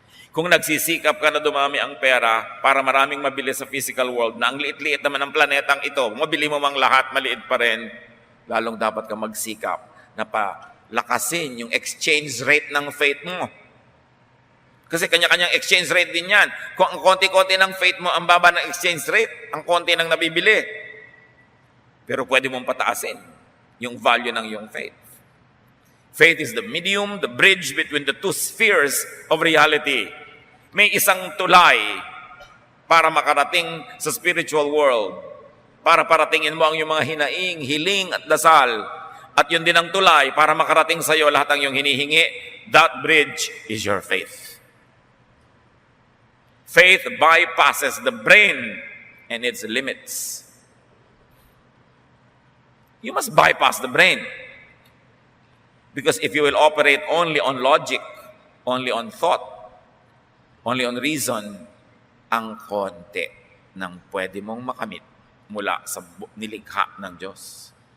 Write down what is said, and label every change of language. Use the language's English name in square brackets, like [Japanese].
[Filipino] Kung nagsisikap ka na dumami ang pera para maraming mabili sa physical world, na ang liit-liit naman ng planetang ito, mabili mo mang lahat, maliit pa rin, lalong dapat ka magsikap na palakasin yung exchange rate ng faith mo. Kasi kanya-kanyang exchange rate din yan. Kung ang konti-konti ng faith mo, ang baba ng exchange rate, ang konti ng nabibili. Pero pwede mong pataasin yung value ng iyong faith. [English] Faith is the medium, the bridge between the two spheres of reality. [Filipino] May isang tulay para makarating sa spiritual world. Para paratingin mo ang iyong mga hinaing, hiling at dasal. At yun din ang tulay para makarating sa iyo lahat ang iyong hinihingi, [English] That bridge is your faith. Faith bypasses the brain and its limits. You must bypass the brain. Because if you will operate only on logic, only on thought, only on reason, [Filipino] ang konti ng pwede mong makamit mula sa nilikha ng Diyos.